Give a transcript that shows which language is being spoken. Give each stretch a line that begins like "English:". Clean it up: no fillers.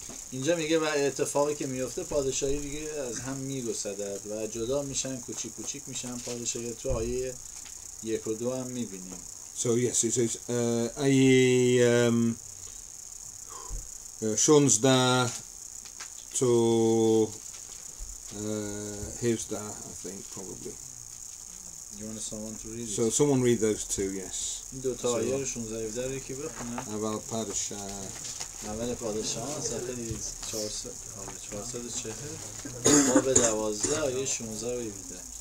Persian: اینجا میگه و اتفاقی که میفته پادشاهی دیگه از هم میگسدد و جدا میشن، کوچیک کوچیک میشن پادشاهی. تو آیه 1 و 2 هم میبینیم.
English: So yes, it says آیه 16 to 17, I think probably. You want someone to read it? So someone read those two, yes.
Persian: این دو تا آیه رو 16 17 رو یکی بخونه. اول پادشاه. اول پادشاه صفحه 440 باب 12 آیه 16 و 17.